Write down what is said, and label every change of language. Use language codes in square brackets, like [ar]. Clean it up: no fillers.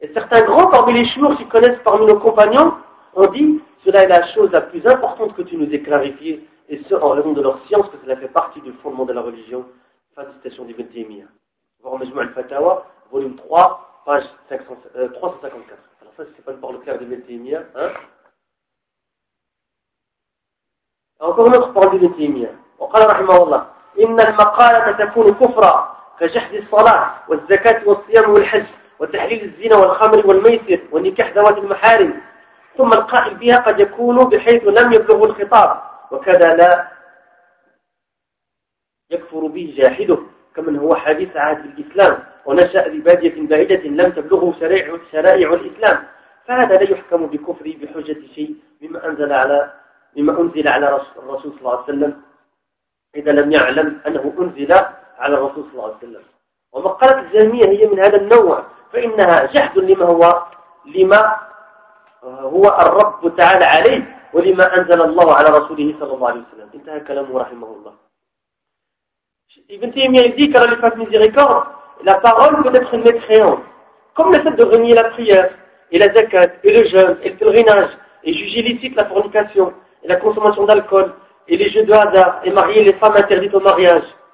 [fr] Et certains grands parmi les chouurs qui connaissent parmi nos compagnons ont dit « cela est la chose la plus importante que tu nous aies clarifiée, et ce en raison de leur science que cela fait partie du fondement de la religion ». Fin de citation d'Ibn Taymiyyah. Voir Majmou al-Fatawa, volume 3, page 354. Alors ça, ce n'est pas le parole claire d'Ibn Taymiyyah, hein. Encore une autre parole d'Ibn Taymiyyah. [ar] وقال رحمه الله إن المقالة تكون كفرا كجحد الصلاة والزكاة والصيام والحج وتحليل الزنا والخمر والميسر ونكاح ذوات المحارم ثم القائل بها قد يكون بحيث لم يبلغ الخطاب وكذا لا يكفر به جاحده كمن هو حديث عهد الإسلام ونشأ ببادية بعيدة لم تبلغه شرائع الإسلام فهذا لا يحكم بكفره بحجة شيء مما أنزل على مما أنزل على الرسول صلى الله عليه وسلم إذا لم يعلم أنه أنزل على الرسول صلى الله عليه وسلم ومقالة الزلمية هي من هذا النوع فإنها جحد لما هو الرب تعالى عليه ولما أنزل الله على رسوله صلى الله عليه وسلم انتهى كلامه رحمه الله. [fr] Ibn Taymiyyah dit qu'à la fin de miséricorde, la parole peut être une mécréante. Comme le fait de renier la prière, et la zakat, et le jeûne, et le pèlerinage, et juger licite la fornication, et la consommation d'alcool, et les jeux de hasard, et marier les femmes interdites au mariage.